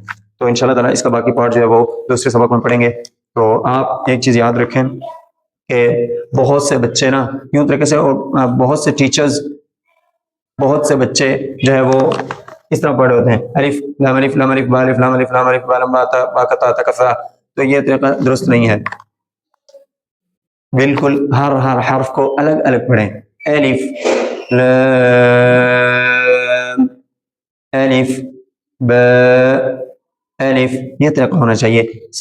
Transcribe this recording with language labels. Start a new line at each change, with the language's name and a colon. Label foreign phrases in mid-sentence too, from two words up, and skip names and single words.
Urdu: تو
Arabic: انشاءاللہ تعالیٰ
Urdu: اس کا باقی پارٹ جو ہے وہ دوسرے سبق میں پڑھیں گے. تو آپ ایک چیز یاد رکھیں کہ بہت سے بچے نا یوں طریقے سے، اور بہت سے ٹیچرز، بہت سے بچے جو ہے وہ اس طرح پڑھ رہے ہوتے ہیں الف لام الف لام الف با الف لام الف لام الف با لام با تا با کا تا تا کا سا. تو یہ طریقہ درست نہیں ہے. بالکل ہر حرف کو الگ الگ پڑھیں. الف لام الف با الف، یہ طریقہ ہونا چاہیے.